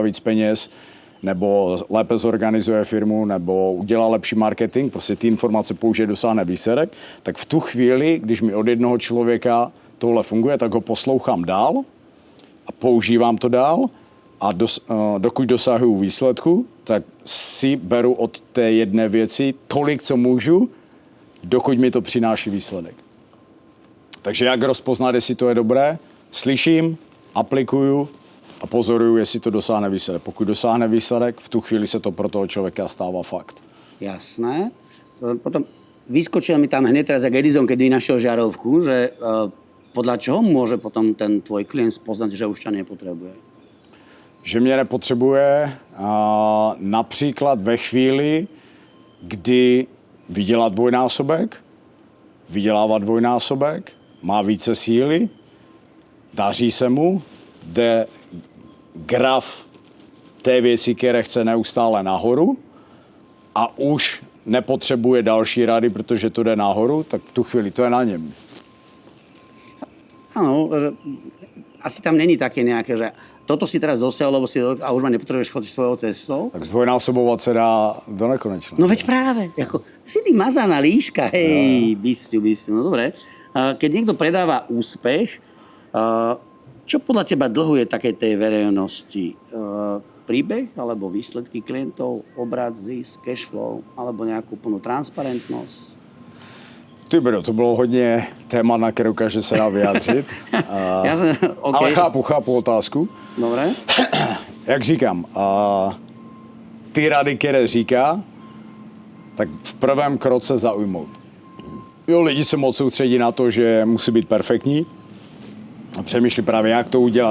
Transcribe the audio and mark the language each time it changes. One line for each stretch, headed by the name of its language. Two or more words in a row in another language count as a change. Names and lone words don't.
Czech: víc peněz, nebo lépe zorganizuje firmu, nebo udělá lepší marketing, prostě ty informace použije, dosáhne výsledek, tak v tu chvíli, když mi od jednoho člověka tohle funguje, tak ho poslouchám dál a používám to dál a dokud dosahuju výsledku, tak si beru od té jedné věci tolik, co můžu, dokud mi to přináší výsledek. Takže jak rozpoznat, jestli to je dobré? Slyším, aplikuju a pozoruju, jestli to dosáhne výsledek. Pokud dosáhne výsledek, v tu chvíli se to pro toho člověka stává fakt.
Slovak: Jasné. Potom vyskočil mi tam hned teraz jak Edison, kedy našiel žarovku, že podľa čoho môže potom ten tvoj klient spoznať, že už ťa nepotrebuje?
Czech: Že mě nepotřebuje například ve chvíli, kdy vydělá vydělává dvojnásobek, má více síly, daří se mu, jde graf té věci, které chce neustále nahoru a už nepotřebuje další rady, protože to jde nahoru, tak v tu chvíli to je na něm.
Slovak: Áno, asi tam není také nejaké, že toto si teraz dosiahol, lebo a už ma nepotrebuješ chodiť svojou cestou.
Czech: Tak zdvojnásobovat se dá do nekonečna.
Slovak: No veď práve, ako, si ty mazaná líška, hej, bysťu, no dobre. Keď niekto predáva úspech, čo podľa teba dlhuje takej tej verejnosti? Príbeh, alebo výsledky klientov, obrat, zisk,
English: cash flow,
Slovak: alebo nejakú plnú transparentnosť?
Czech: Ty bro, to bylo hodně téma, na kterou každý se dá vyjádřit. Okay. Ale chápu otázku.
Slovak: Dobre.
Czech: Jak říkám, ty rady, které říká, tak v prvém kroce zaujmout. Jo, lidi se moc soustředí na to, že musí být perfektní a přemýšlí právě, jak to udělat.